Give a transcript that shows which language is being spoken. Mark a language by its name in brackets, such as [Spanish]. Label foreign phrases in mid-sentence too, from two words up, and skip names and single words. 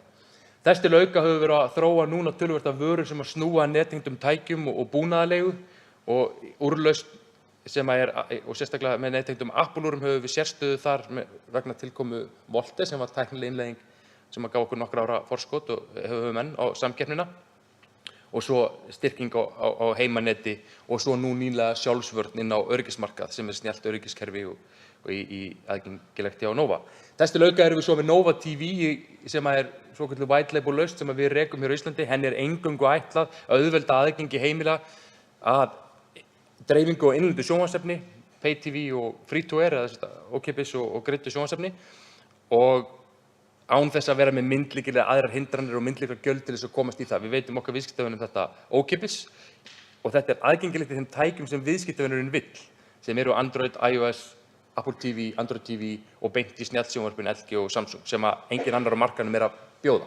[Icelandic] Þess til auka höfum við verið að þróa núna töluvert af vörur sem að snúa að nettengdum tækjum og búnaðarleigu og úrlausn sem og sérstaklega með nettengdum Apple-úrum höfum við sérstöðu þar vegna tilkomu Volte sem var tæknileg innleiðing sem að gaf okkur nokkra ára forskot og höfum enn á samkeppnina og svo styrking á heimanetti og svo nú nýlega sjálfsvörn inn á öryggismarkað sem snjallt öryggiskerfi og í aðgengilegt hjá Nova. Þess til auka erum við svo með Nova TV sem svokölluð [English] white label [Icelandic] lausn sem við rekum hér á Íslandi. Henni eingöngu ætlað að auðvelda aðgengi heimila að dreifingu og innlendu sjónvarpsefni [English] pay TV [Icelandic] og [English] free to air [Icelandic] eða ókeypis og greiddu sjónvarpsefni og án þess að vera með myndlykil eða aðrar hindranir og myndlykilgjöld til þess að komast í það. Við veitum okkar viðskiptavinum þetta ókeypis og þetta aðgengilegt í þeim tækjum sem viðskiptavinurinn vill, sem eru Android, iOS, Apple TV, Android TV og beint í snjallsjónvarpin LG og Samsung sem að engin annar á markaðnum að bjóða.